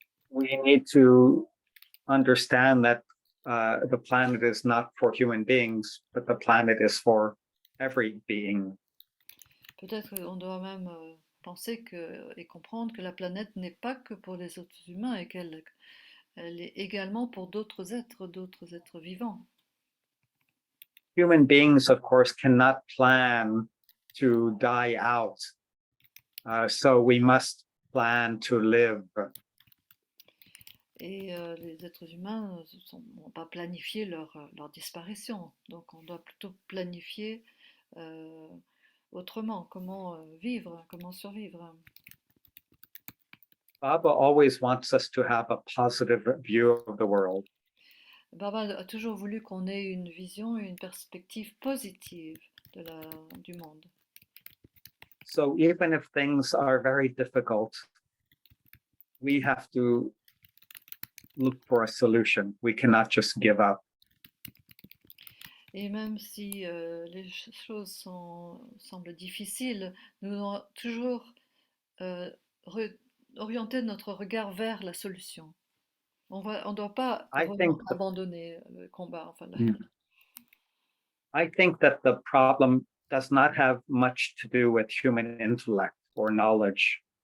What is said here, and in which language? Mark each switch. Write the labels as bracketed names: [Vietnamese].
[English] We need to understand that the planet is not for human beings, but the planet is for every being. [French] Peut-être qu'on doit même penser et comprendre que la planète n'est pas que pour les êtres humains et qu'elle est également pour d'autres êtres vivants. [English] Human beings, of course, cannot plan to die out. So we must plan to live. [French] Et les êtres humains ne vont pas planifier leur disparition. Donc on doit plutôt planifier autrement, comment vivre, comment survivre. [English] Baba always wants us to have a positive view of the world. [French] Baba a toujours voulu qu'on ait une vision et une perspective positive du monde. [English] So even if things are very difficult, we have to look for a solution. We cannot just give up. [French] Et même si les choses semblent difficiles, nous devons toujours orienter notre regard vers la solution. On ne doit pas abandonner le combat. Enfin, [English] I think that does not have much to do with human intellect or knowledge.